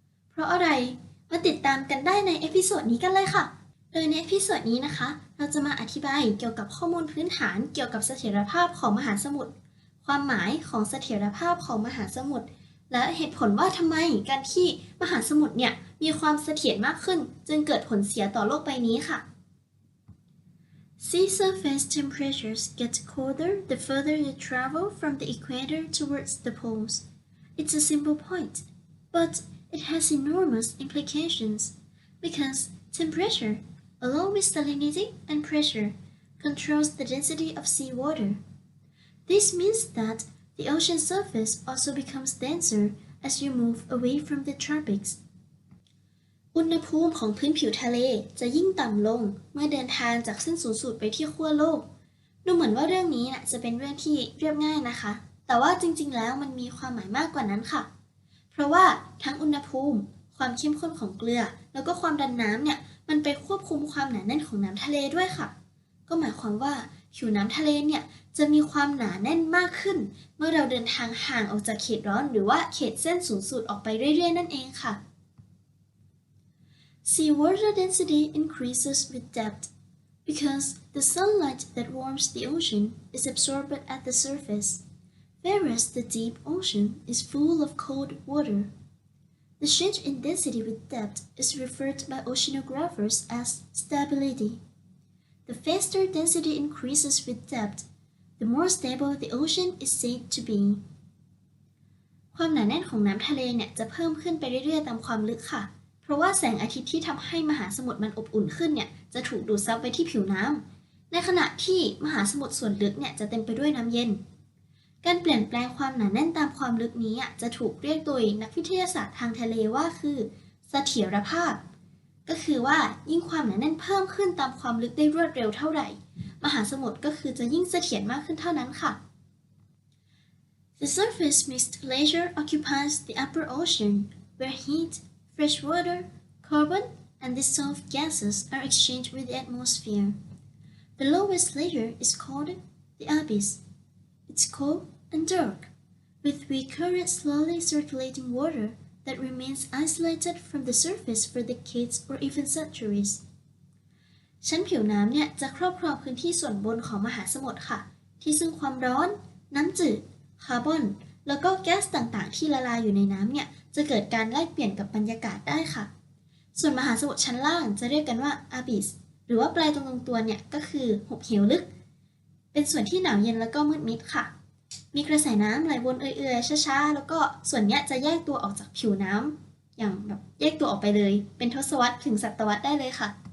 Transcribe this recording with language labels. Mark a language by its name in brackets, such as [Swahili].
[Thai] เพราะอะไร มาติดตามกันได้ในเอพิโซดนี้กันเลยค่ะ โดยในเอพิโซดนี้นะคะ เราจะมาอธิบายเกี่ยวกับข้อมูลพื้นฐานเกี่ยวกับเสถียรภาพของมหาสมุทร ความหมายของเสถียรภาพของมหาสมุทร และเหตุผลว่าทำไมการที่มหาสมุทรเนี่ยมีความเสถียรมากขึ้นจึงเกิดผลเสียต่อโลกใบนี้ค่ะ [English] Sea surface temperatures get colder the further you travel from the equator towards the poles. It's a simple point, but it has enormous implications because temperature, along with salinity and pressure, controls the density of seawater. This means that the ocean surface also becomes denser as you move away from the tropics. [Thai] อุณหภูมิของพื้นผิวทะเลจะยิ่งต่ำลงเมื่อเดินทางจากเส้นศูนย์สูตรไปที่ขั้วโลก ดูเหมือนว่าเรื่องนี้จะเป็นเรื่องที่เรียบง่ายนะคะ แต่ว่าจริงๆแล้วมันมีความหมายมากกว่านั้นค่ะ เพราะว่าทั้งอุณหภูมิความเข้มข้นของเกลือแล้วก็ความดันน้ำเนี่ยมันไปควบคุมความหนาแน่นของน้ำทะเลด้วยค่ะ ก็หมายความว่าผิวน้ำทะเลเนี่ยจะมีความหนาแน่นมากขึ้นเมื่อเราเดินทางห่างออกจากเขตร้อนหรือว่าเขตเส้นศูนย์สูตรออกไปเรื่อยๆนั่นเองค่ะ [English] Seawater density increases with depth because the sunlight that warms the ocean is absorbed at the surface.Whereas the deep ocean is full of cold water. The change in density with depth is referred by oceanographers as stability. The faster density increases with depth, the more stable the ocean is said to be. [Thai] ความหนาแน่นของน้ำทะเลเนี่ยจะเพิ่มขึ้นไปเรื่อยๆตามความลึกค่ะ เพราะว่าแสงอาทิตย์ที่ทำให้มหาสมุทรมันอบอุ่นขึ้นเนี่ยจะถูกดูดซับไปที่ผิวน้ำ ในขณะที่มหาสมุทรส่วนลึกเนี่ยจะเต็มไปด้วยน้ำเย็น การเปลี่ยนแปลงความหนาแน่นตามความลึกนี้จะถูกเรียกโดยนักวิทยาศาสตร์ทางทะเลว่าคือเสถียรภาพก็คือว่ายิ่งความหนาแน่นเพิ่มขึ้นตามความลึกได้รวดเร็วเท่าไหร่มหาสมุทรก็คือจะยิ่งเสถียรมากขึ้นเท่านั้นค่ะ [English] The surface mixed layer occupies the upper ocean where heat, fresh water, carbon, and dissolved gases are exchanged with the atmosphere. The lowest layer is called the abyss. It's cold and dark, with weak current slowly circulating water that remains isolated from the surface for decades or even centuries. [Thai] ชั้นผิวน้ำเนี่ยจะครอบครองพื้นที่ส่วนบนของมหาสมุทรค่ะที่ซึ่งความร้อนน้ำจืดคาร์บอนแล้วก็แก๊สต่างๆที่ละลายอยู่ในน้ำเนี่ยจะเกิดการแลกเปลี่ยนกับบรรยากาศได้ค่ะส่วนมหาสมุทรชั้นล่างจะเรียกกันว่า abyss หรือว่าแปลตรงตัวเนี่ยก็คือหุบเหวลึกเป็นส่วนที่หนาวเย็นแล้วก็มืดมิดค่ะมีกระแสน้ำไหลวนเอื่อยๆช้าๆแล้วก็ส่วนนี้จะแยกตัวออกจากผิวน้ำอย่างแบบแยกตัวออกไปเลยเป็นทศวรรษถึงศตวรรษได้เลยค่ะ